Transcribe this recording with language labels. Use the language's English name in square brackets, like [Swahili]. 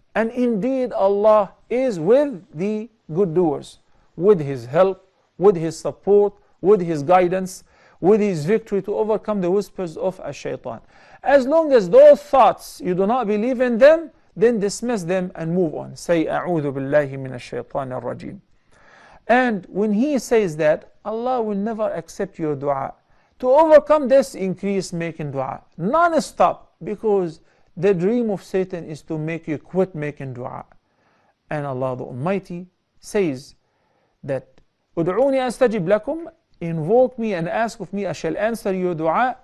[English] And indeed Allah is with the good doers, with His help, with His support, with His guidance, with His victory to overcome the whispers of a shaitan. As long as those thoughts, you do not believe in them, then dismiss them and move on. [Arabic] Say, أعوذ بالله من الشيطان الرجيم. [English] And when he says that, Allah will never accept your dua. To overcome this, increase making dua non-stop, because the dream of Satan is to make you quit making dua. And Allah the Almighty says that ud'uni astajib lakum, invoke me and ask of me, I shall answer your dua.